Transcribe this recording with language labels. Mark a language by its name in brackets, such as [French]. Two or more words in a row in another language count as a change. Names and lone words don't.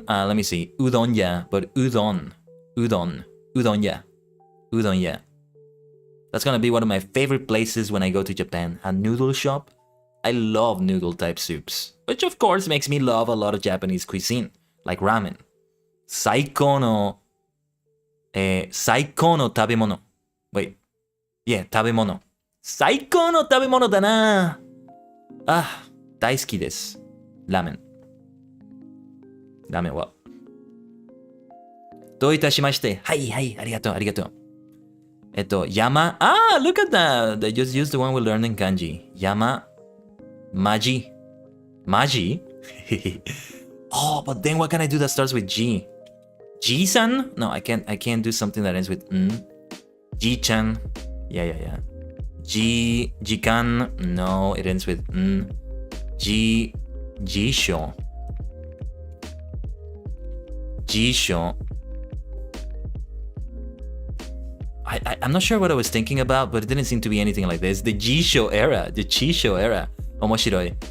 [English] Let me see. Udon-ya, but udon. Udon-ya. Udon-ya. That's gonna be one of my favorite places when I go to Japan. A noodle shop. I love noodle type soups. Which of course makes me love a lot of Japanese cuisine. Like ramen. [Japanese] Saiko no tabemono. [English] Wait. [Japanese] Yeah, [English] tabemono. [Japanese] Saiko no tabemono da na. Ah, daisuki desu. Ramen. Ramen wa. どういたしまして。はいはい、ありがとう、ありがとう。山。 [English] Ah, look at that. They just used the one we learned in kanji. 山。 [Japanese] Maji. Maji? [English] Oh, but then what can I do that starts with G? G-san? No, I can't do something that ends with n. G-chan. Yeah. Jikan. No, it ends with n. Jisho. Jisho. I'm not sure what I was thinking about, but it didn't seem to be anything like this. The Jisho era. The Chisho era. [Japanese] Omoshiroi.